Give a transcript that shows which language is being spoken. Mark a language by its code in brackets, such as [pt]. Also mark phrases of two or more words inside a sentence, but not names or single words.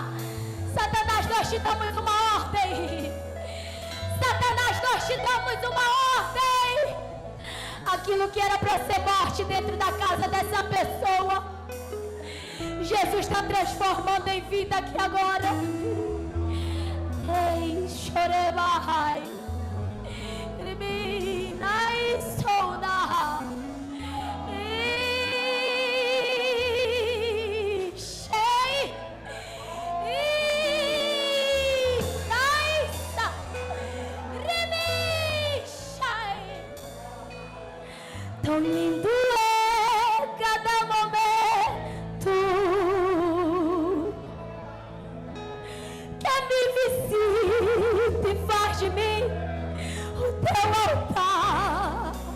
[pt] Satanás, nós te damos uma ordem. Satanás, nós te damos uma ordem. Aquilo que era para ser morte dentro da casa dessa pessoa, Jesus está transformando em vida aqui agora. Ei, chorebahai, riminai souna, shei, naisa, remishai. Tão lindo é cada momento que me visita e faz de mim o teu altar.